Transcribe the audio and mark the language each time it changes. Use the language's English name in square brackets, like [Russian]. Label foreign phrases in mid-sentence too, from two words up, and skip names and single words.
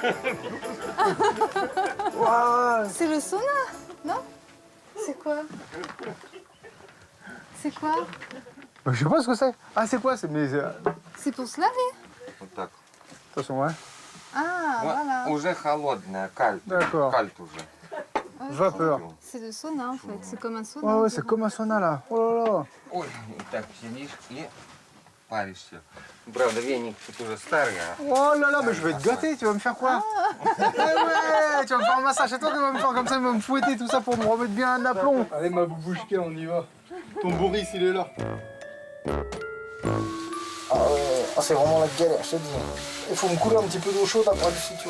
[French] Wow. C'est le sauna, non? C'est quoi? C'est quoi? Je sais pas ce que c'est. Ah, c'est quoi? C'est pour se laver. Attention, ouais. Ah, voilà. [Russian] Уже холодная, кальт. [French] D'accord. [Russian] Кальт уже. [French] Vapeur. C'est le sauna en fait, c'est comme un sauna. Ouais, c'est comme un sauna là. Oh là là. [Russian] Ой, так сидишь и паришься. Правда, веник тут уже старый. [French] Oh là là, mais je vais te gâter, tu vas me faire quoi? Eh ouais, tu vas me faire un massage, c'est toi qui vas me faire comme ça, il va me fouetter tout ça pour me remettre bien un aplomb. Allez ma boubouchka, on y va. Ton Boris, il est là. C'est vraiment la galère, je te dis. Il faut me couler un petit peu d'eau chaude après ici, tu vois.